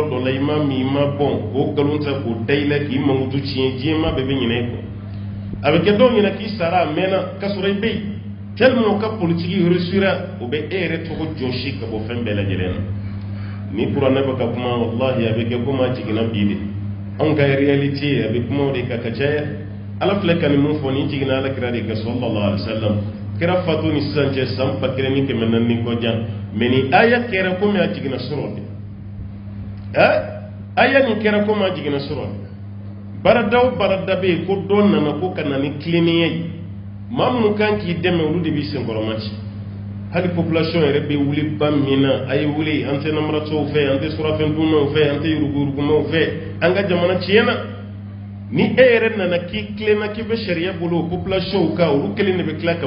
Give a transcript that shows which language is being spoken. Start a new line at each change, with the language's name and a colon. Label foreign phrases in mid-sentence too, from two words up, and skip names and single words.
Bambara: dɔ la i ma min i ma bɔn k'o nkalon ta k'o da i la k'i mankutu tiɲɛ diɲɛma bɛɛ bɛ ɲinɛ i kɔ a bɛ kɛ dɔw ɲɛna k'i sara a mɛnna k'a sɔrɔ i bɛ yen tellement ka
French: politique réussira
Bambara: o bɛ e yɛrɛ tɔgɔ jɔsi ka bɔ fɛn bɛɛ lajɛlen na ni kuranɛ bɛ ka kuma wallahi a bɛ kɛ komi a jiginna bi de anw ka réalité a bɛ kuma o de kan ka caya ala filɛ ka nin mun fɔ ni jiginna ala kira de ka
Arabic: صلى الله عليه وسلم
Bambara: kira fatu ni sisan cɛ san 1400 kɔjan mais ni aya kɛra komi a jiginna sɔrɔ de aya nin kɛra komi a jiginna sɔrɔ de barada o barada bɛ yen ko dɔ nana ko ka na ni tilennenya ye maa minnu kan k'i dɛmɛ olu de b'i senkɔrɔma ci hali population yɛrɛ bɛ wuli ba min na a ye wuli an tɛ namaratɔw fɛ an tɛ surafɛn dunnaw fɛ an tɛ yurugumaw fɛ an ka jamana tiɲɛna ni e yɛrɛ nana k'i tilenna k'i bɛ sariya bolo o population kan olu kelen de bɛ tila ka